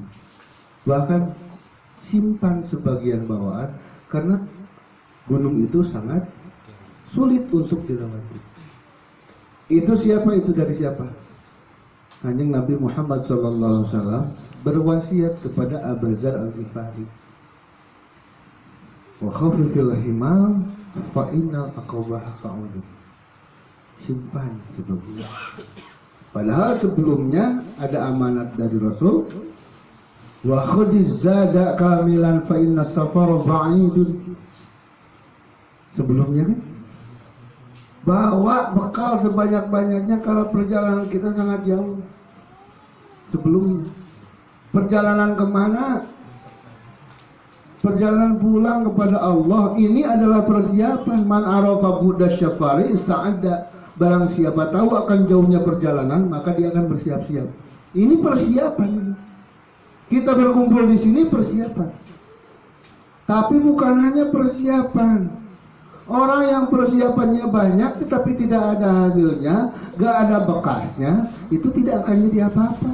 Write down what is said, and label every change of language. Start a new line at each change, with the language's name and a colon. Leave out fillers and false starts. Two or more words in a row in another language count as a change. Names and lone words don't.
Indonesian: Bahkan simpan sebagian bawaan, karena gunung itu sangat sulit untuk dilewati. Itu siapa? Itu dari siapa? Kanjeng Nabi Muhammad SAW berwasiat kepada Abu Dzar Al-Ghifari,
Arabic: وخفف الحمل فإن العقبة كؤود.
Indonesian: Simpan sebelumnya. Padahal sebelumnya ada amanat dari Rasul,
Arabic: وخذ الزاد كاملا فإن السفر بعيد.
Indonesian: Sebelumnya kan, bawa bekal sebanyak-banyaknya kalau perjalanan kita sangat jauh. Sebelumnya, perjalanan kemana? Perjalanan pulang kepada Allah. Ini adalah persiapan.
Arabic: من عرف بعد السفر استعد.
Indonesian: Barang siapa tahu akan jauhnya perjalanan, maka dia akan bersiap-siap. Ini persiapan. Kita berkumpul di sini persiapan. Tapi bukan hanya persiapan. Orang yang persiapannya banyak tetapi tidak ada hasilnya, gak ada bekasnya, itu tidak akan jadi apa-apa.